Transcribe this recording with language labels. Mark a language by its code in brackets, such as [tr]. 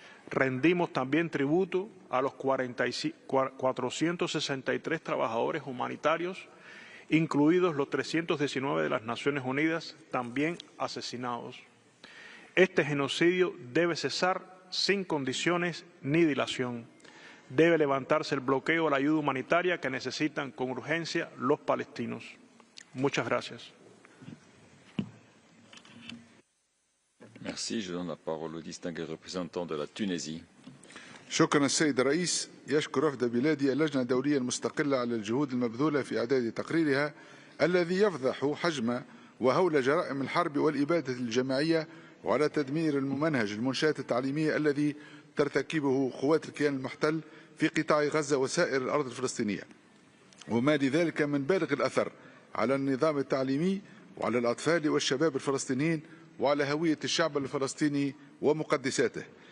[es] Rendimos también tributo a los 463 trabajadores humanitarios, incluidos los 319 de las Naciones Unidas, también asesinados. Este genocidio debe cesar sin condiciones ni dilación. Debe levantarse el bloqueo a la ayuda humanitaria que necesitan con urgencia los palestinos. Muchas gracias. [fr] Merci. Je donne la parole au distingué représentant de la Tunisie. [ar] شكرا السيد الرئيس. يشكر وفد بلادي اللجنة الدولية المستقلة على الجهود المبذولة في إعداد تقريرها الذي يفضح حجم وهول جرائم الحرب والإبادة الجماعية وعلى تدمير الممنهج المنشآت التعليمية الذي ترتكبه قوات الكيان المحتل في قطاع غزة وسائر الأرض الفلسطينية، وما لذلك من بالغ الأثر على النظام التعليمي وعلى الأطفال والشباب الفلسطينيين وعلى هوية الشعب الفلسطيني ومقدساته.